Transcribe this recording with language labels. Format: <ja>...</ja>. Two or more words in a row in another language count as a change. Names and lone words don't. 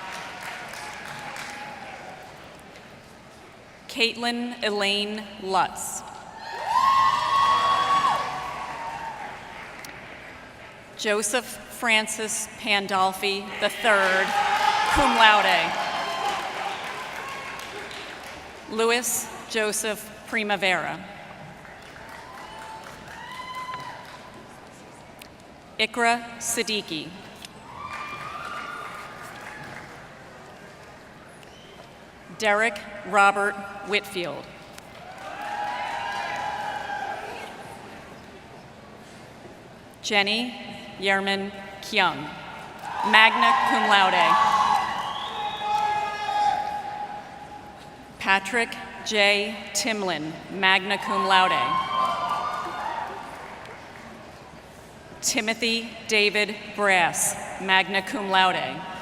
<en>Caitlin Elaine Lutz. Joseph Francis Pandolfi III,</en> <la>cum laude.</la> <en>Louis Joseph Primavera. Ikra Siddiqui. Derek Robert Whitfield. Jenny Yerman Kyung,</en> <la>magna cum laude.</la> <en>Patrick J. Timlin,</en> <la>magna cum laude.</la> <en>Timothy David Brass,</en> <la>magna cum laude.</la>